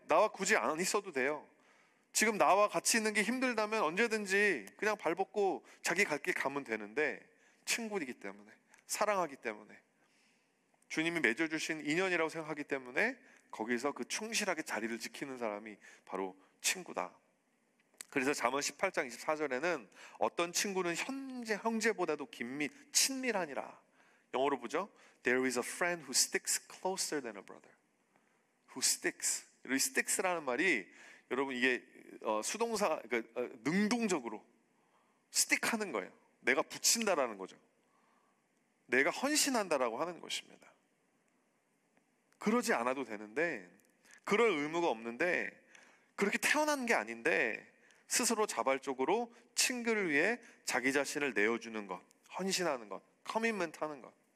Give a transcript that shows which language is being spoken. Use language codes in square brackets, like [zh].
[ko] 나와 굳이 안 있어도 돼요. 지금 나와 같이 있는 게 힘들다면 언제든지 그냥 발 벗고 자기 갈 길 가면 되는데, 친구이기 때문에, 사랑하기 때문에, 주님이 맺어주신 인연이라고 생각하기 때문에 거기서 그 충실하게 자리를 지키는 사람이 바로 친구다. 그래서 잠언 18장 24절에는 어떤 친구는 형제보다도 친밀하니라. 영어로 보죠. [en] There is a friend who sticks closer than a brother. Who sticks. [ko] 이 sticks라는 말이 여러분 이게 수동사, 그러니까 능동적으로 stick하는 거예요. 내가 붙인다라는 거죠. 내가 헌신한다라고 하는 것입니다. 그러지 않아도 되는데, 그럴 의무가 없는데, 그렇게 태어난 게 아닌데 스스로 자발적으로 친구를 위해 자기 자신을 내어주는 것, 헌신하는 것, 커미트먼트 하는 것.